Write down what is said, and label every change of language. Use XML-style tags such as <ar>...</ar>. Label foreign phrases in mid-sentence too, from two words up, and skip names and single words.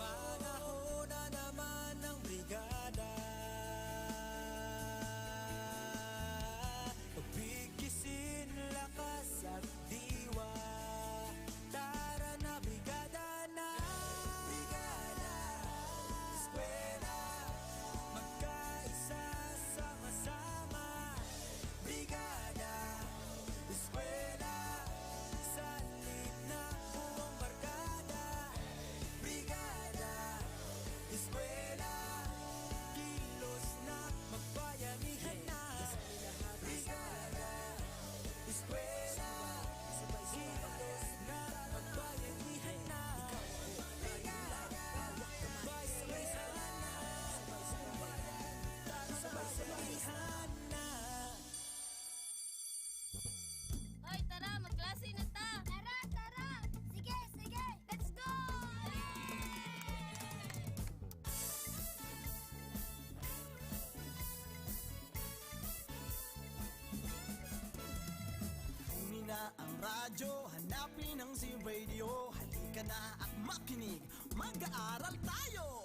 <tl>Panahon na naman ng brigada, pagbigisin lakas at diwa. Tara na brigada na, brigada, eskwela, magkaisa sama-sama. Brigada, eskwela, salim na buong barkada. Brigada, eskwela, kilos na, magbayanihan na. Brigada, eskwela, kilos na, magbayanihan na. Brigada, magbayanihan na. Sabay-sabayhan na. Hoy, tara, magklase na ta! Tara, tara! Sige, sige!</tl> <en>Let's go!</en> <tl>Kunin na ang radyo, hanapin ang Z-Radio. Halika na at makinig, mag-aaral tayo!</tl>